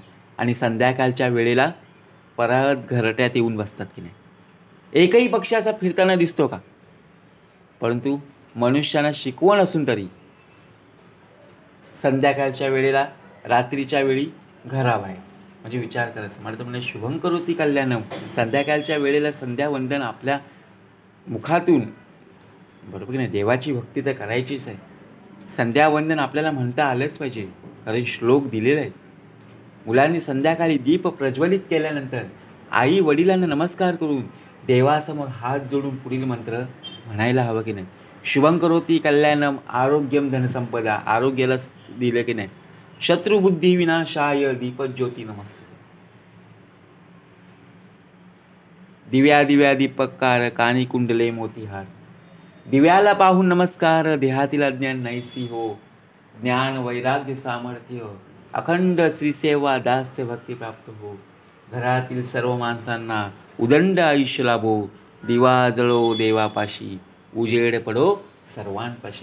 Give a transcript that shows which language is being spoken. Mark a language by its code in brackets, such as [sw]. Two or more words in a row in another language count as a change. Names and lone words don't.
[mr] आणि संध्याकाळच्या वेळेला परत घरट्यात येऊन बसतात की नाही. एकही पक्षी असा फिरताना दिसतो का? परंतु मनुष्याला शिकवण असून तरी संध्याकाळच्या वेळेला, रात्रीच्या वेळी घराबाहेर, म्हणजे विचार करायचं. मला तर म्हणजे [sa] शुभं करोति कल्याणम, [mr] संध्याकाळच्या वेळेला संध्यावंदन आपल्या मुखातून, बरोबर की नाही. देवाची भक्ती तर करायचीच आहे. संध्यावंदन आपल्याला म्हणता आलंच पाहिजे, कारण श्लोक दिलेले आहेत. मुलांनी संध्याकाळी दीप प्रज्वलित केल्यानंतर आई वडिलांना नमस्कार करून देवासमोर हात जोडून पुढील मंत्र म्हणायला हवं की नाही. [sa] शुभं करोति कल्याणम, आरोग्यम धनसंपदा, [mr] आरोग्याला दिलं की नाही. [sa] शत्रुबुद्धी विनाशाय दीपज्योती नमस्ते. [mr] दिव्या दिव्या दीपकार, कानी कुंडले मोतीहार, दिव्याला पाहून नमस्कार, देहातील अज्ञान नाहीसी हो. ज्ञान वैराग्य सामर्थ्य, अखंड श्रीसेवा, दास्य भक्ती प्राप्त हो. घरातील सर्व माणसांना उदंड आयुष्य लाभो, दिवा जळो देवापाशी, उजेड पडो सर्वांपाशी.